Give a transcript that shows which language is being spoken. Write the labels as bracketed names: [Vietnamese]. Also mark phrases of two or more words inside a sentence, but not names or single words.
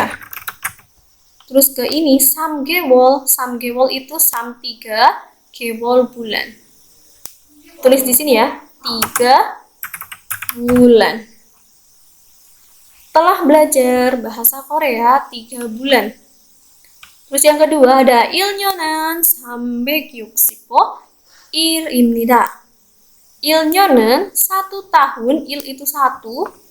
[Indonesian] Terus ke ini, [Korean] 3개월, 3개월 [Indonesian] itu 3 개월 bulan. Tulis di sini ya, 3 bulan. Telah belajar bahasa Korea 3 bulan. Terus yang kedua ada [Korean] 1년은 360일입니다. [Indonesian] 1년은 1 tahun, il itu 1,